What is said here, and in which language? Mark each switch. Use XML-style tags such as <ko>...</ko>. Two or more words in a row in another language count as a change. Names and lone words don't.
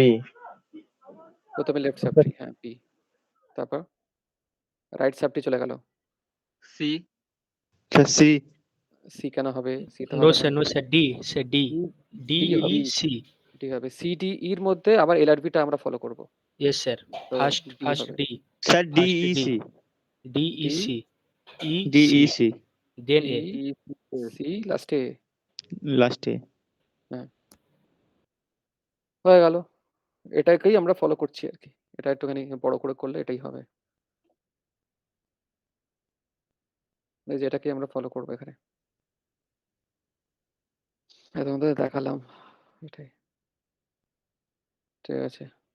<bn>প্রথমে</bn> <en>left subtree,</en> <bn>হ্যাঁ B, তারপর</bn> <en>right subtree</en> <bn>চলে গেল, C, স্যার C সি কেন হবে? সি তো নো হবে স্যার, না, নো স্যার D, স্যার D, D, D হবে, E, C, D হবে। সি ডি এর মধ্যে আবার এলআরবিটা আমরা ফলো করব, yes স্যার, তো ফার্স্ট D হবে। D, স্যার First DEC D, E, C, E, C, DEC then A, E, সি লাস্টে লাস্টে হয়ে গেল। এটাকেই আমরা ফলো করছি আর কি, এটা একটুখানি বড় করে করলে এটাই হবে, এই যে এটাকে আমরা ফলো করবো এখানে, তোমাদের দেখালাম এটাই, ঠিক আছে।</bn>